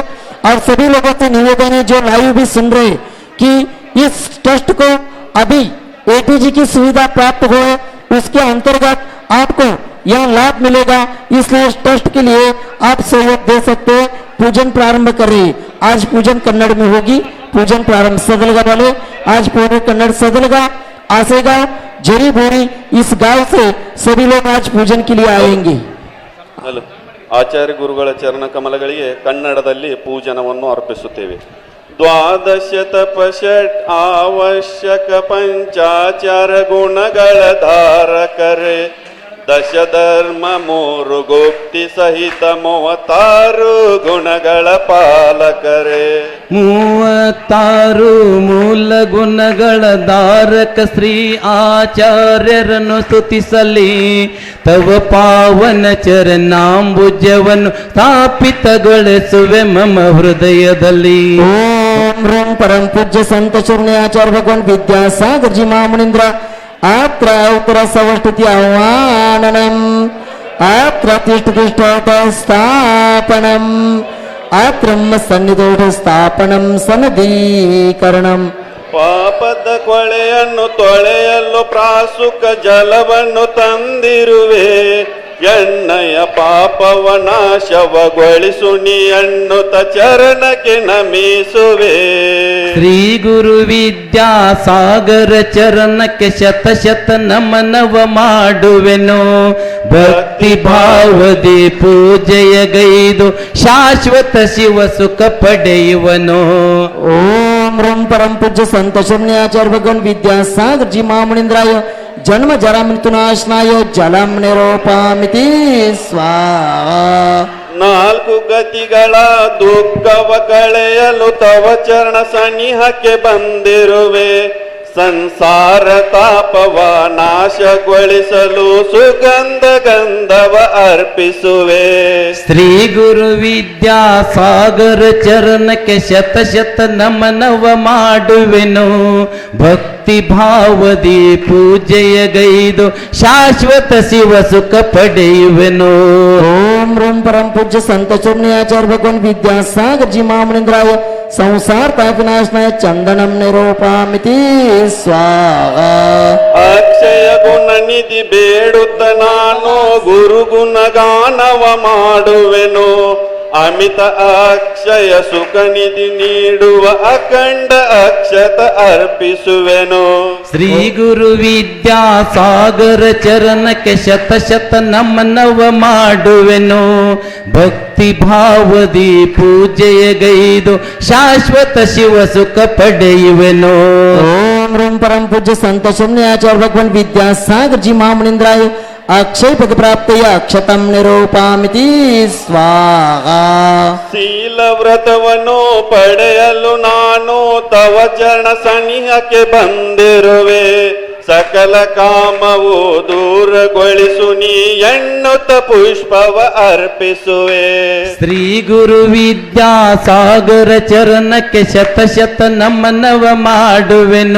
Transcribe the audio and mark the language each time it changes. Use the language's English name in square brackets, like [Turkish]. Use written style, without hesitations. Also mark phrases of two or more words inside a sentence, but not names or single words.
[Hindi] और सभी लोगों से निवेदन है जो लाइव भी सुन रहे कि इस ट्रस्ट को अभी एटीजी की सुविधा प्राप्त हो, उसके अंतर्गत आपको यह लाभ मिलेगा, इसलिए इस ट्रस्ट के लिए आप सहयोग दे सकते हैं। पूजन प्रारंभ कर रहे हैं। आज पूजन कन्नड़ में होगी, पूजन प्रारंभ सदलगा वाले, आज पूरे कन्नड़ सदलगा आसेगांव जरी बोरी, इस गांव से सभी लोग आज पूजन के लिए आएंगे। [Kannada] ಆಚಾರ್ಯ ಗುರುಗಳ ಚರಣ ಕಮಲಗಳಿಗೆ ಕನ್ನಡದಲ್ಲಿ ಪೂಜನವನ್ನು ಅರ್ಪಿಸುತ್ತೇವೆ. ದ್ವಾದಶ ತಪಷಟ್ ಅವಶ್ಯಕ ಪಂಚಾಚಾರ ಗುಣಗಳ ಧಾರಕರೆ, ದಶ ಧರ್ಮ ಮೂರು ಗುಪ್ತಿ ಸಹಿತ 36 ಗುಣಗಳ ಪಾಲಕರೆ. 36 ಮೂಲ ಗುಣಗಳ ಧಾರಕ ಶ್ರೀ ಆಚಾರ್ಯರನ್ನು ಸ್ತುತಿಸಲಿ. ತವ ಪಾವನ ಚರಣಾಂಬುಜವನ್ನು ಸ್ಥಾಪಿತಗೊಳಿಸುವೆ ಮಮ ಹೃದಯದಲ್ಲಿ. [Sanskrit] ಓಂ ह्रं परम पूज्य संत शून्य आचार्य भगवान विद्यासागर जी महामुनींद्र अत्र उत्तर सवष्टुति आह्वाननम् अत्र तिष्ठतिष्ठोत स्थापनम् अत्र सन्निधोष स्थापनम् सनदीकरणम्. [Kannada] ಪಾಪದ ಕೊಳೆಯನ್ನು ತೊಳೆಯಲು ಪ್ರಾಸುಕ ಜಲವನ್ನು ತಂದಿರುವೆ, ಎಣ್ಣೆಯ ಪಾಪವ ನಾಶವಗೊಳಿಸು ನೀ ಎನ್ನುತ್ತ ಚರಣಕ್ಕೆ ನಮಿಸುವೆ. ಶ್ರೀ ಗುರು ವಿದ್ಯಾಸಾಗರ ಚರಣಕ್ಕೆ ಶತ ಶತ ನಮನವ ಮಾಡುವೆನು. ಭಕ್ತಿ ಭಾವದಿ ಪೂಜೆಯ ಗೈದು ಶಾಶ್ವತ ಶಿವ ಸುಖ ಪಡೆಯುವನು. [Sanskrit] ओम ह्रं परम पूज्य संत शून्य आचार्य भगवान विद्यासागर जी महामुनींद्राय जन्म जरा मृत्युनाशनाय जलम निरूपमिति स्वाहा. [Kannada] ನಾಲ್ಕು ಗತಿಗಳ ದುಃಖವ ಕಳೆಯಲು ತವ ಚರಣ ಸನಿಹಕ್ಕೆ ಬಂದಿರುವೆ. ಸಂಸಾರ ತಾಪವ ನಾಶಗೊಳಿಸಲು ಸುಗಂಧ ಗಂಧವ ಅರ್ಪಿಸುವೆ. ಶ್ರೀ ಗುರು ವಿದ್ಯಾ ಸಾಗರ ಚರಣಕ್ಕೆ ಶತ ಶತ ನಮನವ ಮಾಡುವೆನು. ಭಕ್ತಿ ಭಾವದಿ ಪೂಜೆಯ ಗೈದು ಶಾಶ್ವತ ಶಿವ ಸುಖ ಪಡೆಯುವೆನು. [Sanskrit] ओम रोम परम पूज्य संत चरण्याचार्य भगवान विद्यासागर जी महामुनींद्राय संसार ताप विनाशनाय चंदनम निरूपामिति स्वाहा. [Kannada] ಅಕ್ಷಯ ಗುಣ ನಿಧಿ ಬೇಡುತ್ತ ನಾನು ಗುರು ಗುಣಗಾನವ ಮಾಡುವೆನು. ಅಮಿತ ಅಕ್ಷಯ ಸುಖ ನಿಧಿ ನೀಡುವ ಅಖಂಡ ಅಕ್ಷತ ಅರ್ಪಿಸುವೆನು. ಶ್ರೀ ಗುರು ವಿದ್ಯಾ ಸಾಗರ ಚರಣಕ್ಕೆ ಶತ ಶತ ನಮನವ ಮಾಡುವೆನು. ಭಕ್ತಿ ಭಾವದಿ ಪೂಜೆಯ ಗೈದು ಶಾಶ್ವತ ಶಿವ ಸುಖ ಪಡೆಯುವೆನು. [Sanskrit] ओम रोम परम पूज्य संत चरण्याचार्य भगवान विद्यासागर जी महामुनींद्राय अक्षय पद प्राप्तय अक्षतम निरूपामिति स्वाहा. [Kannada] ಶೀಲ ವ್ರತವನ್ನು ಪಡೆಯಲು ನಾನು ತವ ಚರಣ ಸನಿಹಕ್ಕೆ ಬಂದಿರುವೆ. ಸಕಲ ಕಾಮವು ದೂರಗೊಳಿಸು ನೀ ಎನ್ನುತ್ತ ಪುಷ್ಪವ ಅರ್ಪಿಸುವೆ. ಶ್ರೀ ಗುರು ವಿದ್ಯಾ ಸಾಗರ ಚರಣಕ್ಕೆ ಶತ ಶತ ನಮನವ ಮಾಡುವೆನು.